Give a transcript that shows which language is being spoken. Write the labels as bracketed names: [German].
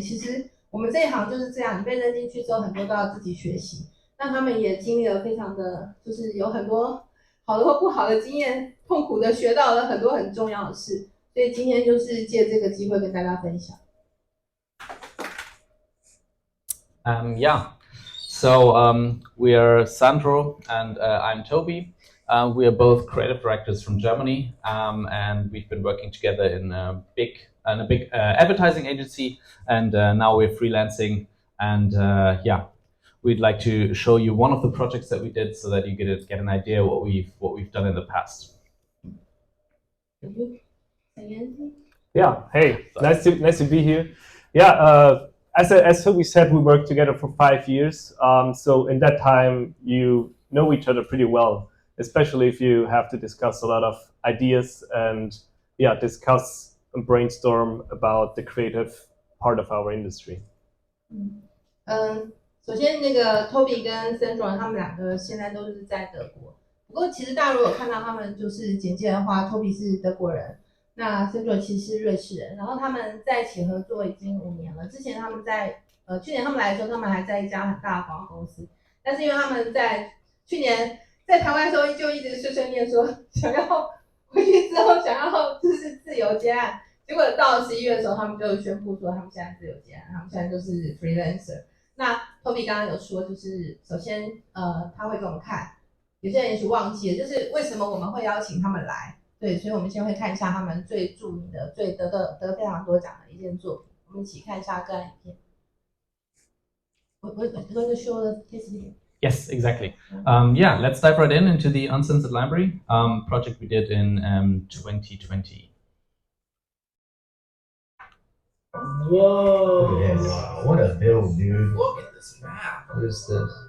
[Chinese] 其实我们这一行就是这样，你被扔进去之后，很多都要自己学习。那他们也经历了非常的，就是有很多好的或不好的经验，痛苦的学到了很多很重要的事。所以今天就是借这个机会跟大家分享。 [English] Yeah, so we are Sandro and I'm Toby. We are both creative directors from Germany, and we've been working together in a big advertising agency, and now we're freelancing. And yeah, we'd like to show you one of the projects that we did, so that you get an idea what we've done in the past. Yeah, hey, nice to be here. Yeah, as Toby said, we worked together for 5 years. So in that time, you know each other pretty well, especially if you have to discuss a lot of ideas and discuss and brainstorm about the creative part of our industry. [Chinese] 首先那个 Toby 跟 Sandra 他们两个现在都是在德国，不过其实大家如果看到他们就是简介的话 ，Toby 是德国人，那 Sandra 其实是瑞士人，然后他们在一起合作已经5年了。之前他们在去年他们来的时候，他们还在一家很大的广告公司，但是因为他们在去年在台湾的时候就一直碎碎念说想要回去之后想要就是自由接案，结果到了11月的时候，他们就宣布说他们现在自由接案，他们现在就是 freelancer。那 Toby 刚刚有说，就是首先他会给我们看，有些人也许忘记了，就是为什么我们会邀请他们来。对，所以我们先会看一下他们最著名的、最得非常多奖的一件作品。我们一起看一下个案影片。我 [English] going to show the case video. Yes, exactly. Yeah, let's dive right into the Uncensored Library project we did in 2020. Whoa! Look at this. What a build, dude. Look at this map. What is this?